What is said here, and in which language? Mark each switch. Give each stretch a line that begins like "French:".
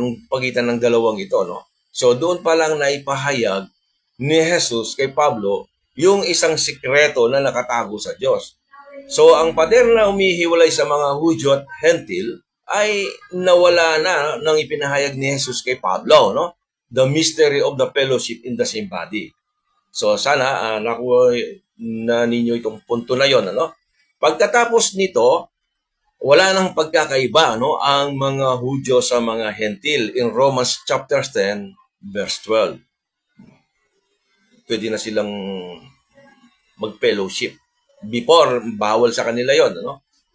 Filipino: Nung pagitan ng dalawang ito, no? So doon pa lang naipahayag ni Jesus kay Pablo yung isang sikreto na nakatago sa Diyos. So ang pader na umihiwalay sa mga Hudyo at Hentil ay nawala na nang ipinahayag ni Jesus kay Pablo, no?
English: The mystery of the fellowship in the same body.
Filipino: So sana nakuha na ninyo itong punto na yon, ano? Pagkatapos nito, wala nang pagkakaiba, no, ang mga Hudyo sa mga Hentil
English: in Romans chapter 10 verse 12.
Filipino: Pwede na silang mag-fellowship. Before, bawal sa kanila yon, ano?